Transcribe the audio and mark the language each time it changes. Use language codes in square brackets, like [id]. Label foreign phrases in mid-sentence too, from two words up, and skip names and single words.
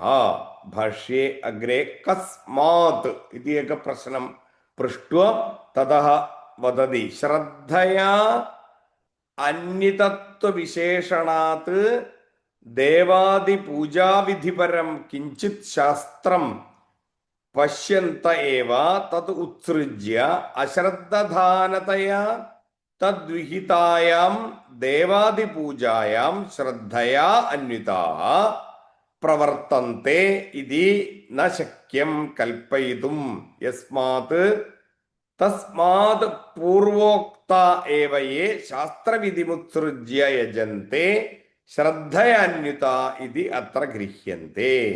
[sa] भाष्ये अग्रे कस्मात् इति एकः प्रश्नं पृष्ट्वा ततः वदति श्रद्धया अन्यतत्वविशेषणात् देवादिपूजाविधिपरं किञ्चित् शास्त्रं पश्यन्त एव तत् उत्सृज्य अश्रद्धधानतया തദ്വിഹിതായാം ദേവാദിപൂജായാം ശ്രദ്ധയാ അന്വിതാഃ പ്രവർത്തന്തെ ഇതി ന ശക്യം കൽപ്പയിതും യസ്മാത് തസ്മാത് പൂർവോക്ത ഏവ യേ ശാസ്ത്രവിധിമുത്സൃജ്യ യജന്തെ ശ്രദ്ധയാന്വിത ഇതി അത്ര ഗൃഹ്യന്തെ.